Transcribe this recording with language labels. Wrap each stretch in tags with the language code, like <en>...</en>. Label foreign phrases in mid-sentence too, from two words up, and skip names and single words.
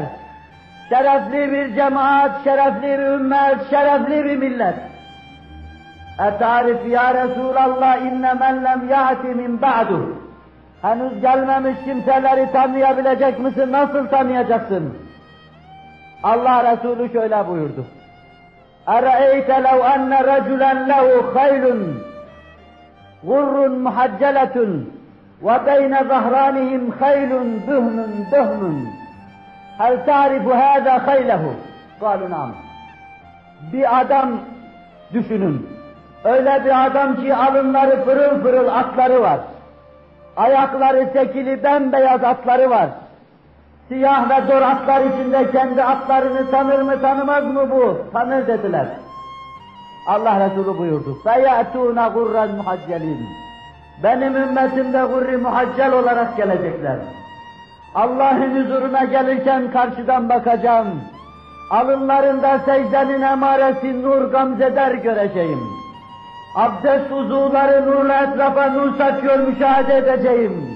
<tr>Şerefli bir cemaat, şerefli bir ümmet, şerefli bir millet.</tr> <ar>أتعرف يا رسول الله إن من لم يأت من بعد.</ar> <tr>Henüz gelmemiş kimseleri tanıyabilecek misin? Nasıl tanıyacaksın? Allah Resulü şöyle buyurdu.</tr> <ar>اَرَأَيْتَ لَوْ أَنَّ رَجُلًا لَهُ خَيْلٌ غُرٌّ مُحَجَّلَةٌ وَبَيْنَ ظَهْرَانِهِمْ خَيْلٌ بُهْمٌ هَلْ تَعْرِفُ هَذَا خَيْلَهُ قَالُوا نَعَمْ.</ar> <tr>Bir adam düşünün. Öyle bir adam ki alınları pırıl pırıl atları var. Ayakları sekili bembeyaz atları var. Siyah ve zor atlar içinde kendi atlarını tanır mı tanımaz mı bu? Tanır dediler. Allah Resulü buyurdu.</tr> <ar>فَيَأْتُونَ غُرًّا مُحَجَّلِينَ.</ar> <tr>Benim ümmetimde</tr> <ar>غر محجل</ar> <tr>olarak gelecekler. Allah'ın huzuruna gelirken karşıdan bakacağım. Alınlarında secdenin emaresi nur gamzeder göreceğim. Abdest uzuvları nurla etrafa nur saçıyor müşahede edeceğim.</tr>